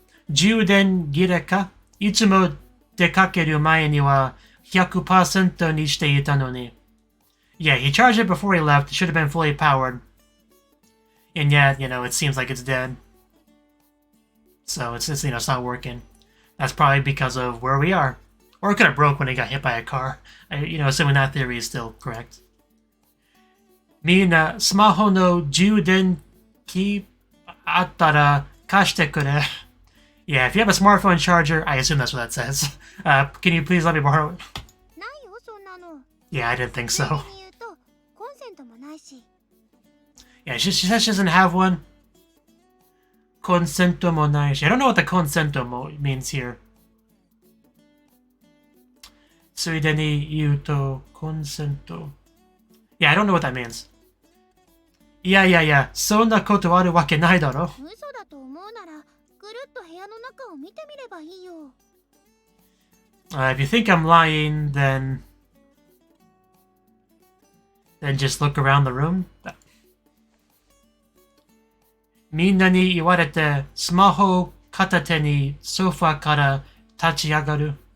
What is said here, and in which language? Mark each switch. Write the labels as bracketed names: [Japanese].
[Japanese] 充電切れかいつも出かける前には 100% にしていたのに. [English] Yeah, he charged it before he left. It should have been fully powered. And yet, you know, it seems like it's dead. So it's you know, it's not working. That's probably because of where we are. Or it could have broke when he got hit by a car. You know, assuming that theory is still correct. [Japanese] みんなスマホの充電器あったら貸してくれ. [English] Yeah, if you have a smartphone charger, I assume that's what that says. Can you please let me borrow it? [Japanese] ないよ、そんなの。 [English] Yeah, I didn't think so. [Japanese] 逆に言うと、コンセントもないし。 [English] Yeah, she says she doesn't have one. [Japanese] Consento mo nai. [English] I don't know what the consento means here. [Japanese] Tsuide ni iu to consento. [English] Yeah, I don't know what that means. Yeah. [Japanese] そんなことあるわけないだろ。嘘だと思うなら、ぐるっと部屋の中を見てみればいいよ。 [English] If you think I'm lying, then just look around the room. [Japanese] みんなに言われて、スマホを片手にソファから立ち上がる。